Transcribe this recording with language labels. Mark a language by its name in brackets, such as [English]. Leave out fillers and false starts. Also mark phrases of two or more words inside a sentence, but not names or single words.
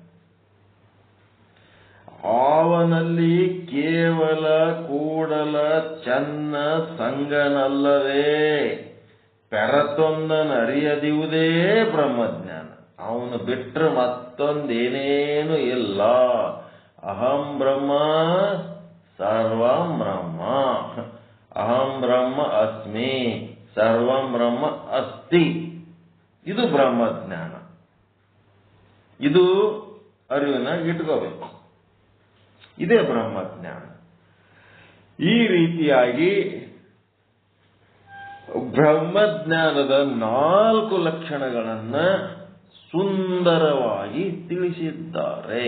[Kannada] ಅವನಲ್ಲಿ ಕೇವಲ ಕೂಡಲ ಚನ್ನ ಸಂಗನಲ್ಲವೇ ಪೆರತೊಂದನರಿಯದಿವುದೇ ಬ್ರಹ್ಮಜ್ಞಾನ. ಅವನು ಬಿಟ್ಟರೆ ಮತ್ತೊಂದೇನೇನು ಇಲ್ಲ. [Sanskrit] ಅಹಂ ಬ್ರಹ್ಮ ಸರ್ವಂ ಬ್ರಹ್ಮ, ಅಹಂ ಬ್ರಹ್ಮ ಅಸ್ಮಿ ಸರ್ವಂ ಬ್ರಹ್ಮ ಅಸ್ತಿ. [Kannada] ಇದು ಬ್ರಹ್ಮಜ್ಞಾನ. ಇದು ಅರಿವಿನಾಗ ಇಟ್ಕೋಬೇಕು. ಇದೇ ಬ್ರಹ್ಮಜ್ಞಾನ. ಈ ರೀತಿಯಾಗಿ ಬ್ರಹ್ಮಜ್ಞಾನದ 4 ಲಕ್ಷಣಗಳನ್ನ ಸುಂದರವಾಗಿ ತಿಳಿಸಿದ್ದಾರೆ.